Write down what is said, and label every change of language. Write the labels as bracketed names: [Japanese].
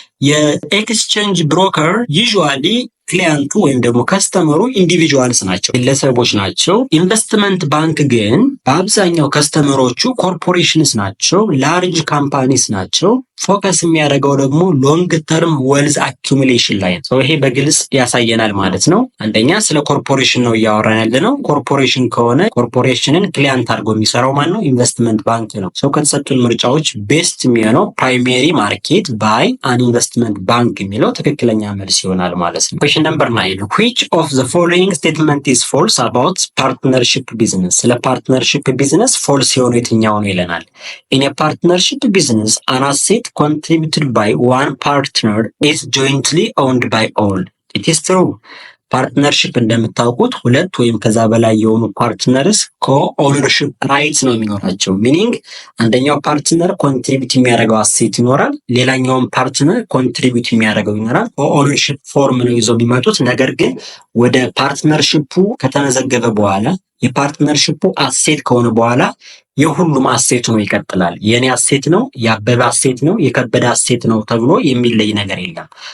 [Amharic] የኤክስቼንጅ ብሮከር ዩዥዋሊ ክሊያንቱ ወይም ደግሞ ከስተመሩ ኢንዲቪጁዋልስ ናቸው፣ ግለሰቦች ናቸው። ኢንቨስትመንት ባንክ ግን በአብዛኛው ከስተመሮቹ ኮርፖሬሽንስ ናቸው፣ ላርጅ ካምፓኒስ ናቸው። ፎከስ የሚያደርገው ደግሞ ሎንግ ተርም ዌልዝ አኪሙሌሽን ላይ ነው። ይሄ በግልጽ ያሳየናል ማለት ነው። አንደኛ ስለ ኮርፖሬሽን ነው እያወራን ያለ ነው። ኮርፖሬሽን ከሆነ ኮርፖሬሽንን ክሊያንት አድርጎ የሚሰራው ማን ነው? ኢንቨስትመንት ባንክ ነው። ከተሰጡን ምርጫዎች ቤስት የሚሆነው ፕራይሜሪ ማርኬት ባይ አን ኢንቨስትመንት ባንክ የሚለው ትክክለኛ መልስ ይሆናል ማለት ነው። [English] Question number 9. Which of the following statement is false about partnership business? [Amharic] ስለ ፓርትነርሺፕ ቢዝነስ ፎልስ የሆነ የትኛው ነው ይለናል። [English] In a partnership business, an asset contributed by one partner is jointly owned by all. It is true. [Amharic] ፓርትነርሺፕ እንደምታውቁት ሁለት ወይም ከዛ በላይ የሆኑ ፓርትነርስ ኮኦነርሺፕ ራይትስ ነው የሚኖራቸው። ሚኒንግ አንደኛው ፓርትነር ኮንትሪቢዩት የሚያደርገው አሴት ይኖራል፣ ሌላኛውም ፓርትነር ኮንትሪቢዩት የሚያደርገው ይኖራል። ኮኦነርሺፕ ፎርም ነው ይዘው የሚመጡት። ነገር ግን ወደ ፓርትነርሺፑ ከተመዘገበ በኋላ የፓርትነርሺፑ አሴት ከሆነ በኋላ የሁሉም አሴት ነው ይቀጥላል። የኔ አሴት ነው፣ የአበበ አሴት ነው፣ የከበደ አሴት ነው ተብሎ የሚለይ ነገር የለም።